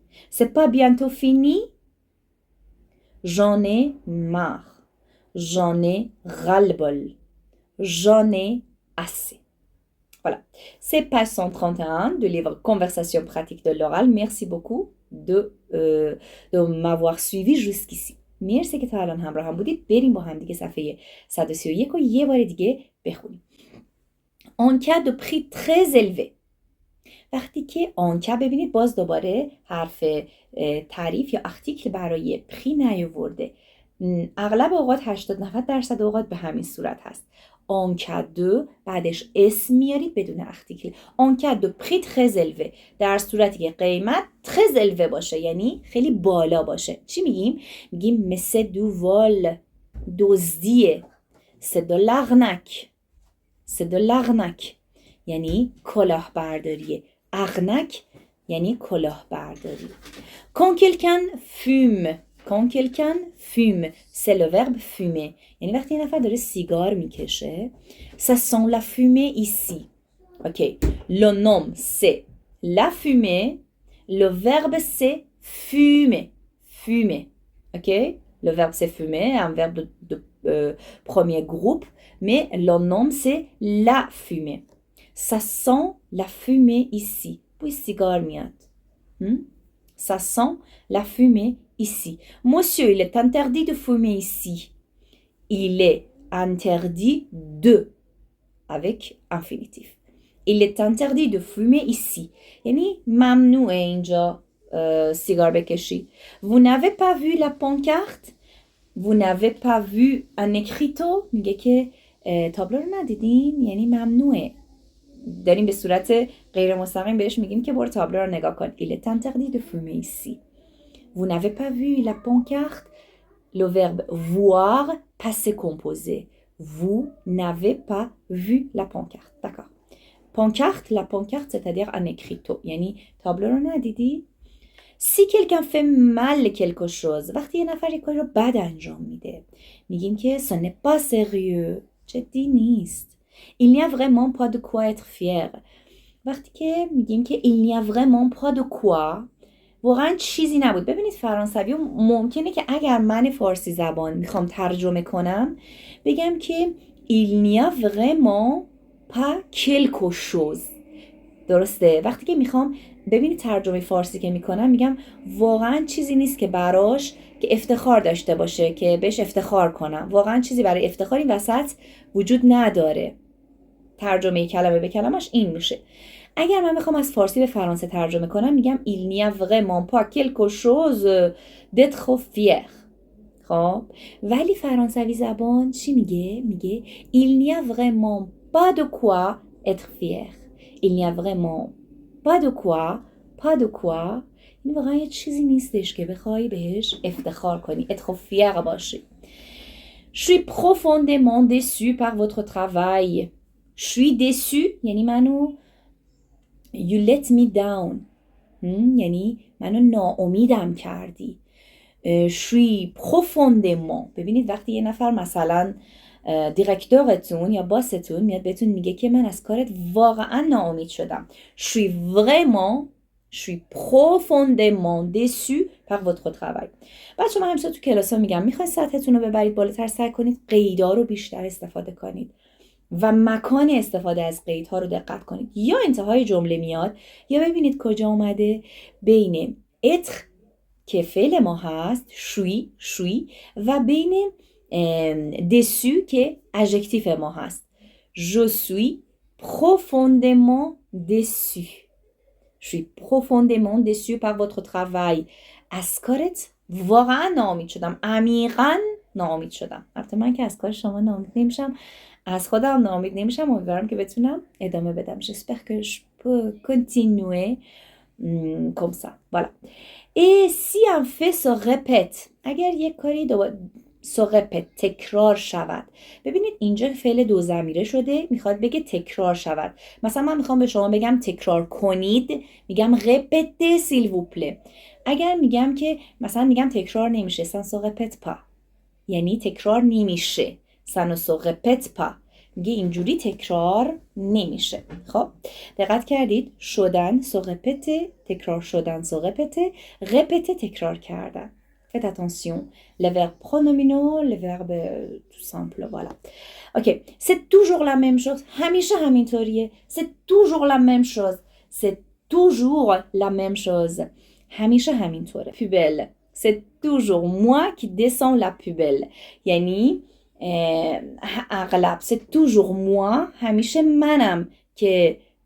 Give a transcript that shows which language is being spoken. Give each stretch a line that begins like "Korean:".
French: C'est pas bientôt fini? J'en ai marre. J'en ai ras-le-bol. J'en ai assez. Voilà. C'est page 131 du livre Conversation pratique de l'oral. Merci beaucoup de m'avoir suivi jusqu'ici.
Persian: مرسی که تا الان همراه هم بودید. بریم با هم دیگه صفحه 131 رو یه بار دیگه بخونیم.
French: En cas de prix très élevé.
Persian: وقتی که آنکه ببینید باز دوباره حرف تعریف یا ارتیکل برای پری نیاورده. اغلب اوقات 80-90% اوقات به همین صورت هست. آنکه دو بعدش اسم میارید بدون ارتیکل. آنکه دو پری ترز الوه، در صورتی که قیمت ترز الوه باشه، یعنی خیلی بالا باشه. چی میگیم؟ میگیم مثل دو وال، دزدیه. سه دو لغنک، سه دو لغنک یعنی کلاهبرداریه. اغنک یعنی کلاهبرداری.
French: quand quelqu'un fume، quand quelqu'un fume c'est le verbe fumer،
Persian: یعنی وقتی یه نفر داره سیگار میکشه.
French: ça sent la fumée ici. ok le nom c'est la fumée، le verbe c'est fumer، fumer. ok le verbe c'est fumer، un verbe de premier groupe، mais le nom c'est la fumée. ça sent la fumée ici.
Persian: بوی سیگار میاد.
French: ça sent la fumée ici. Monsieur, il est interdit de fumer ici. Il est interdit de avec infinitif. Il est interdit de fumer ici.
Persian: یعنی ممنوعه اینجا سیگار بکشی.
French: Vous n'avez pas vu la pancarte؟ Vous n'avez pas vu un écriteau؟
Persian: میگه که تابلو رو ندیدین، یعنی ممنوعه. داریم به صورت غیر مستقیم بهش میگیم که برو تابلو رو نگاه کن.
French: Il est interdit de fumer ici. Vous n'avez pas vu la pancarte؟ Le verbe voir passé composé. Vous n'avez pas vu la pancarte. D'accord. Pancarte, la pancarte c'est-à-dire un écriteau.
Persian: یعنی تابلو رو ندیدی؟
French: Si quelqu'un fait mal quelque chose،
Persian: وقتی یه نفر یک کاری رو بد انجام میده میگیم که
French: ce n'est pas sérieux،
Persian: جدی نیست.
French: Il n'y a vraiment pas de quoi être fier.
Persian: وقتی که میگیم که
French: il n'y a vraiment pas de quoi،
Persian: واقعا چیزی نبود. ببینید فرانسوی ممکنه که اگر من فارسی زبان میخوام ترجمه کنم بگم که
French: il n'y a vraiment pas quelque chose.
Persian: درسته؟ وقتی که میخوام ببینید ترجمه فارسی که میکنم میگم واقعا چیزی نیست که براش که افتخار داشته باشه که بهش افتخار کنم. واقعا چیزی برای افتخار این وسط وجود نداره. ترجمه کلمه به کلمش این میشه. اگر من بخوام از فارسی به فرانسه ترجمه کنم میگم
French: il n'y a vraiment pas quelque chose d'être fier.
Persian: خب ولی فرانسوی زبان چی میگه؟ میگه
French: il n'y a vraiment pas de quoi être fier. il n'y a vraiment pas de quoi،
Persian: pas de quoi این واقعا یه چیزی نیستش که بخوای بهش افتخار کنی،
French: être fier
Persian: باشی.
French: je suis profondément déçu par votre travail. je suis déçu
Persian: یعنی منو
English: you let me down،
Persian: یعنی منو ناامیدم کردی.
French: je suis profondément،
Persian: ببینید وقتی یه نفر مثلا دیرکتورتون یا باستون میاد بهتون میگه که من از کارت واقعا ناامید شدم.
French: je suis vraiment، je suis profondément déçu par votre travail.
Persian: بچه من همیشه تو کلاس ها میگم میخواید سطحتون رو ببرید بالاتر سعی کنید قیدها رو بیشتر استفاده کنید و مکان استفاده از قیدها رو دقت کنید. یا انتهای جمله میاد یا ببینید کجا اومده بین être که فعل ما هست شوی و بین déçu که ادژکتیف ما هست.
French: je suis profondément déçu. je suis profondément déçu par votre travail.
Persian: از کارت واقعا ناامید شدم، عمیقا ناامید شدم. البته من که از کار شما ناامید نمیشم، از خودم ناامید نمیشم. امیدوارم که بتونم ادامه بدم.
French: j'espère que je peux continuer comme ça. voilà. et si un fait se répète،
Persian: اگر یک کاری دوباره
French: se répète
Persian: تکرار شود. ببینید اینجا فعل دو ضمیره شده، میخواد بگه تکرار شود. مثلا من میخوام به شما بگم تکرار کنید، میگم
French: répétez s'il vous plaît.
Persian: اگر میگم که مثلا میگم تکرار نمیشه
French: ça ne se répète pas،
Persian: یعنی تکرار نمیشه ça ne se répète pas، میگه اینجوری تکرار نمیشه. خب دقت کردید شدن
French: se répéter،
Persian: تکرار شدن se répéter، répéter تکرار کردن.
French: faites attention les verbes pronominaux، les verbes tout simple. voilà. ok c'est toujours la même chose،
Persian: همیشه همینطوریه.
French: c'est toujours la même chose، c'est toujours la même chose،
Persian: همیشه همینطوره.
French: poubelle c'est toujours moi qui descends la poubelle،
Persian: یعنی اغلب
French: c'est toujours moi،
Persian: همیشه منم که